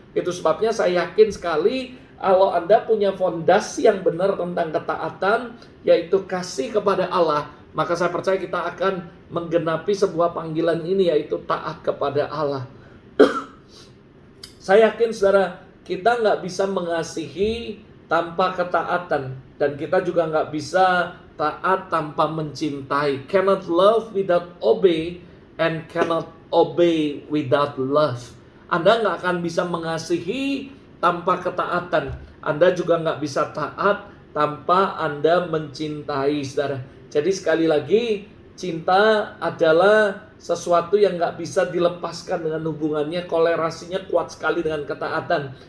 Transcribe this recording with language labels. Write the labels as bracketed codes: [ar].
[id] Itu sebabnya saya yakin sekali kalau Anda punya fondasi yang benar tentang ketaatan, yaitu kasih kepada Allah, maka saya percaya kita akan menggenapi sebuah panggilan ini, yaitu taat kepada Allah. Saya yakin, saudara, kita nggak bisa mengasihi tanpa ketaatan, dan kita juga nggak bisa taat tanpa mencintai. [en] Cannot love without obey, and cannot obey without love. [id] Anda nggak akan bisa mengasihi tanpa ketaatan. Anda juga nggak bisa taat tanpa Anda mencintai, saudara. Jadi sekali lagi, cinta adalah sesuatu yang nggak bisa dilepaskan dengan hubungannya, kolerasinya kuat sekali dengan ketaatan.